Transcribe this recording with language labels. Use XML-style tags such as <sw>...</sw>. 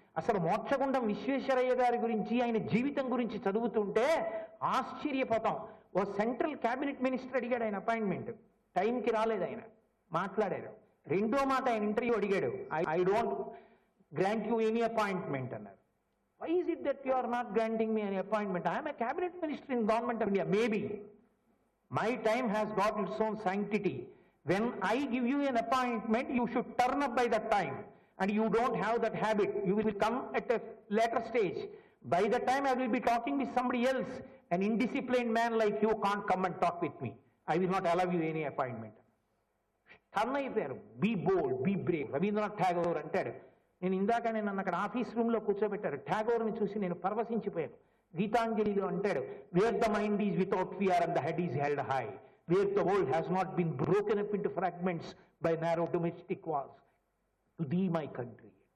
<te>అసలు మోక్షగుండం విశ్వేశ్వరయ్య గారి గురించి, ఆయన జీవితం గురించి చదువుతుంటే ఆశ్చర్యపోతాం. ఓ సెంట్రల్ క్యాబినెట్ మినిస్టర్ అడిగాడు ఆయన అపాయింట్మెంట్, టైంకి రాలేదు, ఆయన మాట్లాడారు. రెండో మాట ఆయన ఇంటర్వ్యూ అడిగాడు,</te> <en>I don't grant you any appointment</en> <te>అన్నారు.</te> <en>Why is it that you are not granting me an appointment? I am a cabinet minister in government of India. Maybe. My time has got its own sanctity. When I give you an appointment, you should turn up by that time. And you don't have that habit. You will come at a later stage. By the time I will be talking with somebody else, an indisciplined man like you can't come and talk with me. I will not allow you any appointment.</en> <te>Turn అయిపోయారు.</te> <en>Be bold, be brave.</en> <te>Rabindranath Tagore అంటాడు. నేను నన్ను అక్కడ office రూమ్లో కూర్చోబెట్టారు. ఠాగూర్ని చూసి నేను పరవశించిపోయాను. గీతాంజలిలో అంటాడు,</te> <en>Where the mind is without fear and the head is held high, where the world has not been broken up into fragments by narrow domestic walls, to thee my country.</en>